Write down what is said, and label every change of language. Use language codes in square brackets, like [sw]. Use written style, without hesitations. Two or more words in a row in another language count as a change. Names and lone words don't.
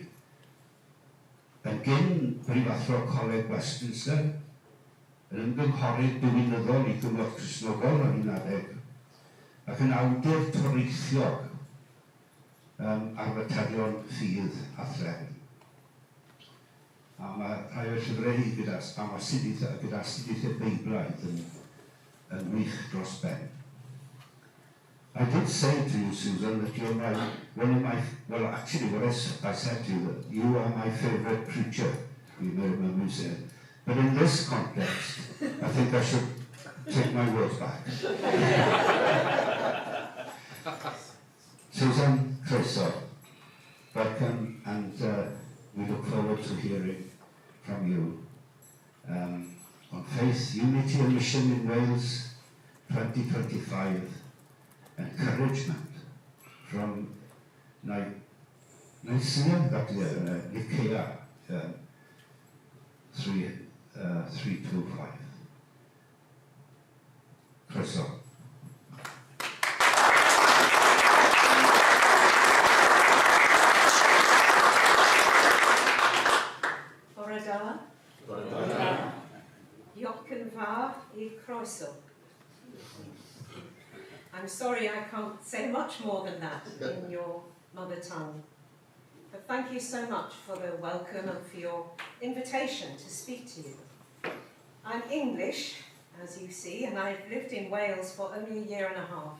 [cy] Yn gyn Brifathro Coleg Westminster, yn ymgynghorydd diwinyddol i Cyngor Cristnogol yn 19, ac yn awdur toreithiog ar faterion ffydd a threfn. A mae rhai o'r llyfrau hi gyda astudiaethau Beiblaidd yn wych dros ben. [en] I did say to you, Susan, that you're one of my, well actually what I said to you, that you are my favourite preacher, you may remember me saying. But in this context, I think I should take my words back. Susan, croeso, welcome, and we look forward to hearing from you on Faith, Unity and Mission in Wales 2025, encouragement from Nicaea, Nicaea 325. [cy] Croeso. Bore da. Bore da. Diolch yn fawr I croeso. [en] I'm sorry I can't say much more than that in your mother tongue. But thank you so much for the welcome and for your invitation to speak to you. I'm English, as you see, and I've lived in Wales for only a year and a half.